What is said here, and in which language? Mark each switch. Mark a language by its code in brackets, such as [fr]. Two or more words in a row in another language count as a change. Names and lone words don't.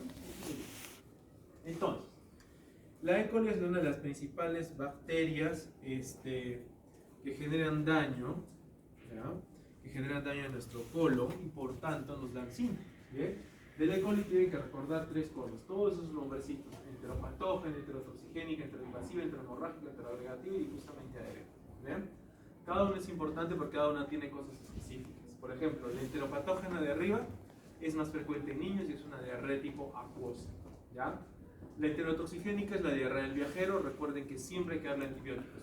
[es] Entonces, la E. coli es una de las principales bacterias que generan daño, ¿ya? Que generan daño en nuestro colon y por tanto nos dan síntomas. ¿Bien? De la E. coli tienen que recordar 3 cosas, todos esos nombrecitos: enteropatógena, enterotoxigénica, enteroinvasiva, enterohemorrágica, enteroagregativa y difusamente aérea. ¿Bien? Cada una es importante porque cada una tiene cosas específicas. Por ejemplo, la enteropatógena de arriba es más frecuente en niños y es una diarrea tipo acuosa, ¿ya? La enterotoxigénica es la diarrea del viajero. Recuerden que siempre hay que darle antibióticos.